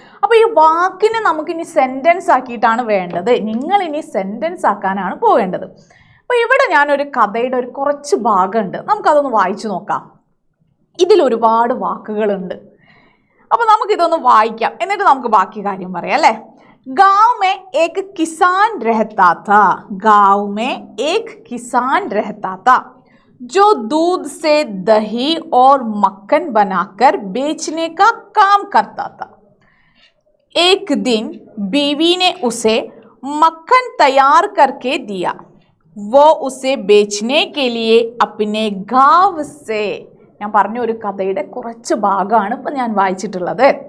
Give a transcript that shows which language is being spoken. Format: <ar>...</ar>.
<ml>അപ്പോൾ ഈ വാക്കിനെ നമുക്കിനി സെൻറ്റൻസ് ആക്കിയിട്ടാണ് വേണ്ടത്. നിങ്ങളിനി സെൻറ്റൻസ് ആക്കാനാണ് പോവേണ്ടത്. അപ്പോൾ ഇവിടെ ഞാനൊരു കഥയുടെ കുറച്ച് ഭാഗമുണ്ട്, നമുക്കതൊന്ന് വായിച്ചു നോക്കാം. ഇതിലൊരുപാട് വാക്കുകളുണ്ട്. അപ്പോൾ നമുക്കിതൊന്ന് വായിക്കാം, എന്നിട്ട് നമുക്ക് ബാക്കി കാര്യം പറയാം അല്ലേ?</ml> <hi>गांव में एक किसान रहता था. गांव में एक किसान रहता था जो दूध से दही और मक्खन बनाकर बेचने का काम करता था. एक दिन बीवी ने उसे मक्खन तैयार करके दिया. वो उसे बेचने के लिए अपने गांव से,</hi> <ml>ഞാൻ പറഞ്ഞ ഒരു കഥയുടെ കുറച്ച് ഭാഗമാണ് ഇപ്പം ഞാൻ വായിച്ചിട്ടുള്ളത്.</ml>